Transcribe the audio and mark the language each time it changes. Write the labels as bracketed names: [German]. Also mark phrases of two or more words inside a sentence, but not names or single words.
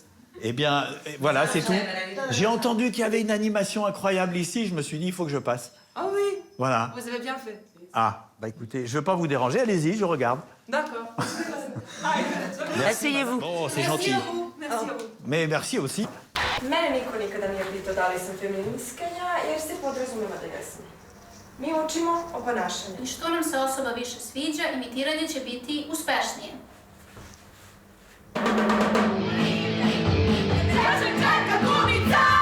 [French] Eh bien, voilà, c'est tout. J'ai entendu qu'il y avait une animation incroyable ici, je me suis dit, il faut que je passe. Ah oui, Voilà. vous avez bien fait. Ah, bah écoutez, je ne veux pas vous déranger, allez-y, je regarde. D'accord. Asseyez-vous. Oh, c'est gentil. Merci à vous. Merci à vous. Mais merci aussi. [Serbian] Mene niko nikada nije pitao da li sam feministkinja, jer se podrazumeva da jesam. Mi učimo o ponašanju. I što nam se osoba više sviđa, imitiranje će biti uspešnije. Kaže Čeka Gumica!